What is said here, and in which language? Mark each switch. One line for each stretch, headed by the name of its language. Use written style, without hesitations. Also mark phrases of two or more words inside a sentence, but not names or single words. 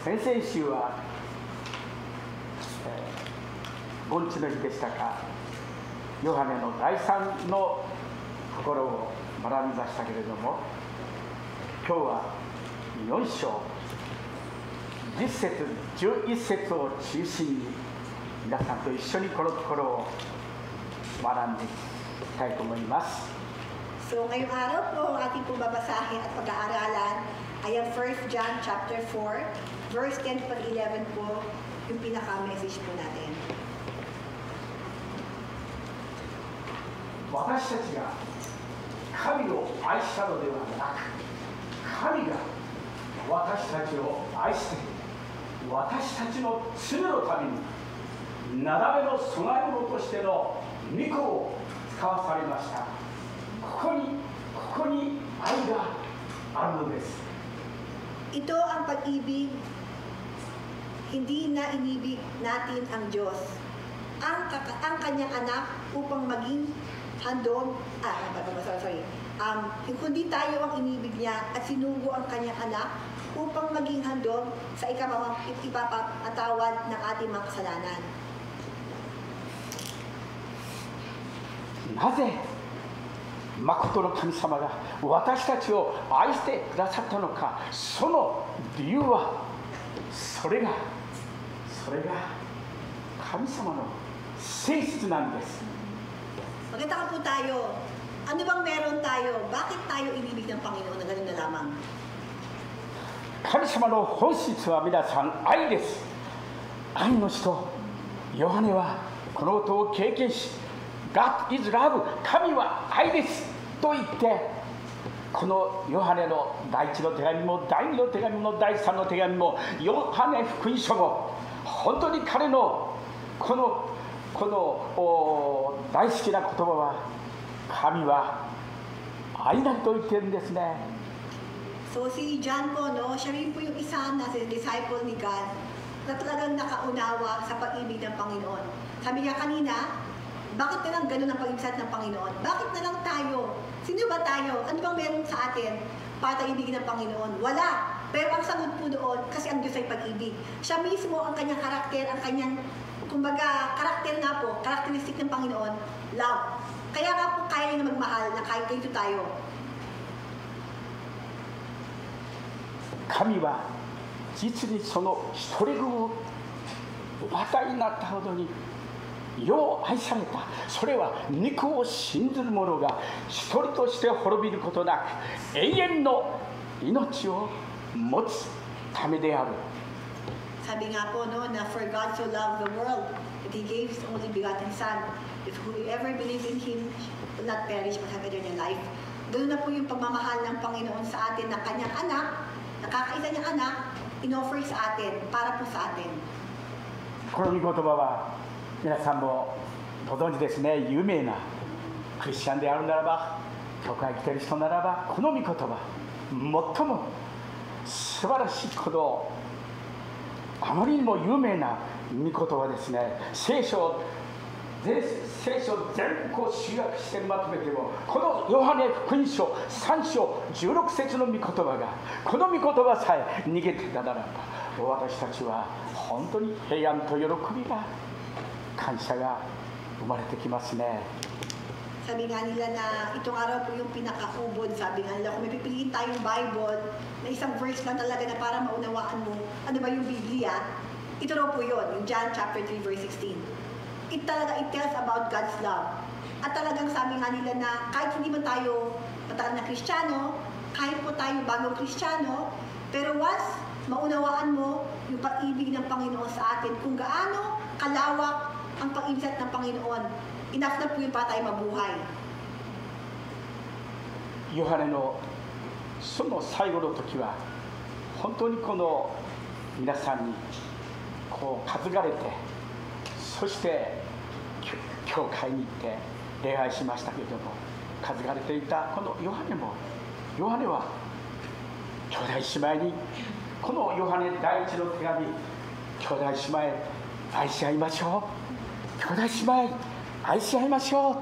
Japanese: 先々週は、盆地の日でしたか、ヨハネの第3のところを学びましたけれども、今日は4章10節11節を中心に皆さんと一緒にこのところを学んでいきたいと思います。
Filipino: So ngayong araw po, ang ating pong babasahin at pag-aaralan ay ang
English: 1 John chapter 4, verse 10 to 11
Filipino: po, yung pinaka-message po natin.
Japanese: 私たちが神を愛したのではなく、神が私たちを愛して、私たちの罪のために、なだめの供え物としての御子を使わされました。ここに愛があるのです。
Filipino: Ito ang pag-ibig, hindi na inibig natin ang Diyos, ang kanyang anak upang maging handog, kundi tayo ang inibig niya at sinugo ang kanyang anak upang maging handog sa ipapatawad ng ating mga kasalanan.
Japanese: なぜ誠の神様が私たちを愛してくださったのか、その理由はそれが神様の性質なんです。
Filipino: Magkita po tayo. Ano bang meron tayo? Bakit tayo inibig ng Panginoon na gano'n na lamang?
Japanese: 神様の本質は皆さん愛です。愛の人、ヨハネはこのことを経験し、
English: God is love、
Japanese: 神は愛ですと言って、このヨハネの第一の手紙も第二の手紙も第三の手紙もヨハネ福音書も本当に彼のこの大好きな言葉は、神は愛だと言ってるんですね。
Filipino: So si John po, no, siya rin po yung isa na disciple ni God na talagang nakaunawa sa pag-ibig ng Panginoon. Sabi niya kanina, bakit na lang ganun ang pag-ibig ng Panginoon? Bakit na lang tayo? Sino ba tayo? Ano bang meron sa atin para tayo ibigin ng Panginoon? Wala. Pero ang sagot po doon, kasi ang Diyos ay pag-ibig. Siya mismo ang kanyang karakter, ang kanyang, kumbaga, karakter nga po, karakteristik ng Panginoon, love. Kaya nga po kaya niya magmahal na kahit ganito tayo.
Japanese: 神は実にその一人子をお与えになったほどによう愛された。それは肉を信ずる者が一人として滅びることなく永遠の命を持つためである。
Filipino: Sabi nga po, no, na
English: for God so loved the world that He gave His only begotten Son, if whoever believes in Him will not perish but have eternal life.
Filipino: Ganoon na po yung pagmamahal ng Panginoon sa atin na kanyang anak, nakakaisa niyang anak, in-offer sa atin, para po sa atin.
Japanese: この御言葉は皆さんもご存知ですね。有名なクリスチャンであるならば、教会に来ている人ならば、この御言葉、最も素晴らしいこと、あまりにも有名な御言葉ですね。聖書聖書全部集約してまとめても、このヨハネ福音書3章16節の御言葉が、この御言葉さえ逃げてたならば、私たちは本当に平安と喜びが、感謝が生まれてきますね。
Filipino: Sabi nga nila na itong araw po yung pinakaubod. Sabi nga nila, kung may pipiliin tayong Bible na isang verse lang talaga na para maunawaan mo ano ba yung Biblia, ito raw po yun, yung
English: John chapter 3 verse 16. It tells about God's love.
Filipino: At talagang sabi nga nila na kahit hindi man tayo matagal na Kristiyano, kahit po tayo bagong Kristiyano, pero once maunawaan mo yung pag-ibig ng Panginoon sa atin, kung gaano kalawak ang pag-ibig ng Panginoon, enough na po yun para tayo mabuhay.
Japanese: ヨハネのその最後の時は、本当にこの皆さんにこう担がれて、そして教会に行って礼拝しましたけれども、担がれていたこのヨハネは兄弟姉妹に、このヨハネ第一の手紙、兄弟姉妹愛し合いましょう、兄弟姉妹愛し合いましょう。